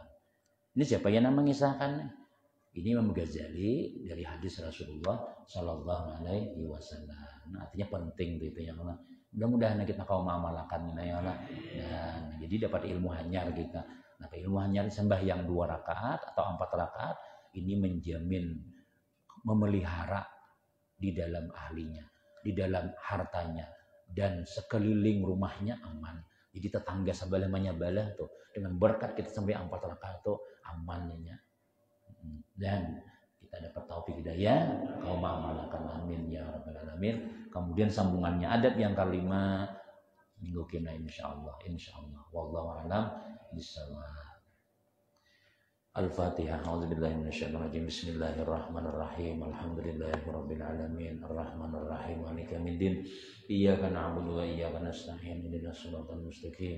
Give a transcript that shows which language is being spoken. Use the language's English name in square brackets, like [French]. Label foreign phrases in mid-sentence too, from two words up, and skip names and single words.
[Indonesian] Ini siapa yang mengisahkan? Ini Imam Ghazali dari hadis Rasulullah [Arabic] صلى الله عليه وسلم. [Banjar] Nah, artinya penting itu yang mudah-mudahan kita kaum mengamalkan ya Allah. Dan jadi dapat ilmu hanyar kita. Nah, ilmu hanyar sembahyang 2 rakaat atau 4 rakaat ini menjamin memelihara di dalam ahlinya, di dalam hartanya dan sekeliling rumahnya aman. Jadi tetangga sebelah menyabalah tuh dengan berkat kita sampai 4 rakaat tuh amannya. Dan kita dapat taufik hidayah kaum mengamalkan [Arabic] آمين يا رب العالمين. [Indonesian] Kemudian sambungannya adab yang kelima minggu kena [Arabic] إن شاء الله والله أعلم بالصواب. [Indonesian] Al-Fatihah. [Arabic] أعوذ بالله من الشيطان الرجيم. بسم الله الرحمن الرحيم. الحمد لله رب العالمين. الرحمن الرحيم. مالك يوم الدين. إياك نعبد وإياك نستعين. اهدنا الصراط المستقيم.